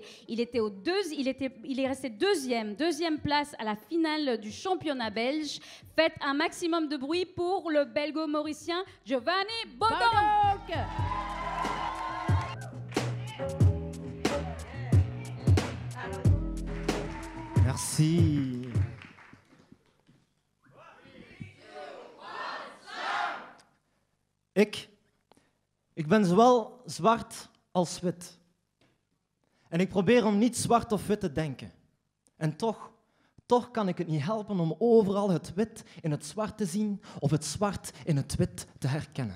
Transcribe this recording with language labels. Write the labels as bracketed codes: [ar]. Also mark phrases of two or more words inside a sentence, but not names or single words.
[fr] Il est resté deuxième place à la finale du championnat belge. Faites un maximum de bruit pour le belgo-mauricien Giovanni Bodok. Merci. [nl] Ik ben zowel zwart als wit. En ik probeer om niet zwart of wit te denken. En toch kan ik het niet helpen om overal het wit in het zwart te zien of het zwart in het wit te herkennen.